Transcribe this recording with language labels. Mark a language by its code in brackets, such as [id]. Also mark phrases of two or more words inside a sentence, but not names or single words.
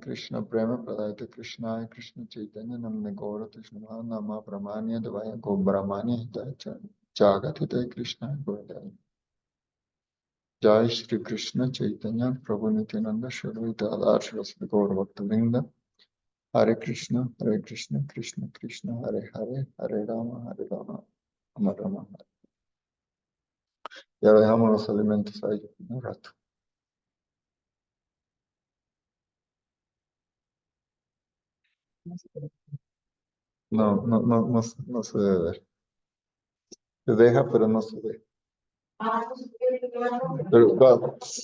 [sa] कृष्ण प्रेम प्रदायते कृष्णाय कृष्ण चैतन्य नाम्ने गौर कृष्ण नाम ब्रह्मण्य देवाय गो ब्रह्मण्य हितच जगत् हित कृष्ण गौराय जय श्री कृष्ण चैतन्य प्रभु नित्यानन्द श्री अदर श्री गौर भक्तविन्द हरे कृष्ण कृष्ण कृष्ण हरे हरे हरे राम राम राम. [es] Y ahora dejamos los alimentos ahí un rato. No se debe ver. Se deja, pero no se ve. Pero claro.